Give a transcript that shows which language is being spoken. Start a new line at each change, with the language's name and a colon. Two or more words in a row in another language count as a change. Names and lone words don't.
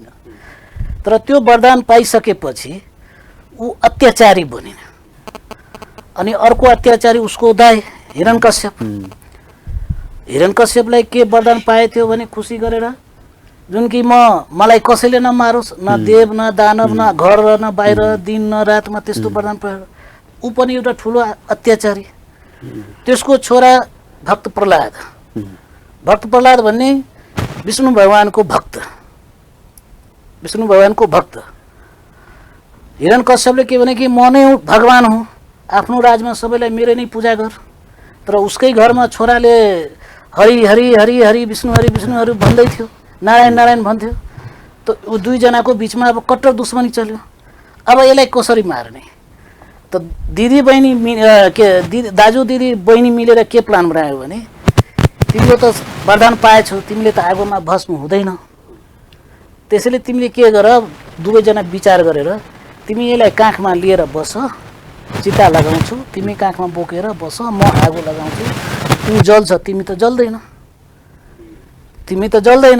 Nepali: तर त्यो वरदान पाइसकेपछि ऊ अत्याचारी बनिन्। अनि अर्को अत्याचारी उसको दाइ हिरण्यकश्यप। हिरण्यकश्यपलाई के वरदान पाए थियो भने खुसी गरेर, जुन कि मलाई कसैले नमारोस्, न देव न दानव, न घर न बाहिर, दिन न रातमा, त्यस्तो वरदान पाएर ऊ पनि एउटा ठुलो अत्याचारी। त्यसको छोरा भक्त प्रहलाद, भक्त प्रहलाद भन्ने विष्णु भगवानको भक्त, विष्णु भगवानको भक्त। हिरण्यकश्यपले के भने कि म नै भगवान हुँ, आफ्नो राजमा सबैलाई मेरो नै पूजा गर। तर उसकै घरमा छोराले हरि हरि हरि हरि विष्णु हरि भन्दै थियो, नारायण नारायण भन्थ्यो। त दुईजनाको बिचमा अब कट्टर दुश्मनी चल्यो। अब यसलाई कसरी मार्ने? त दिदी बहिनी दाजु दिदी बहिनी मिलेर के प्लान बनायो भने, तिमीले त वरदान पाएछौ, तिमीले त आगोमा भस्म हुँदैन, त्यसैले तिमीले के गर, दुवैजना विचार गरेर तिमी यसलाई काखमा लिएर बस, चिता लगाउँछु, तिमी काखमा बोकेर बस, म आगो लगाउँछु, ऊ जल्छ, तिमी त जल्दैन, तिमी त जल्दैन।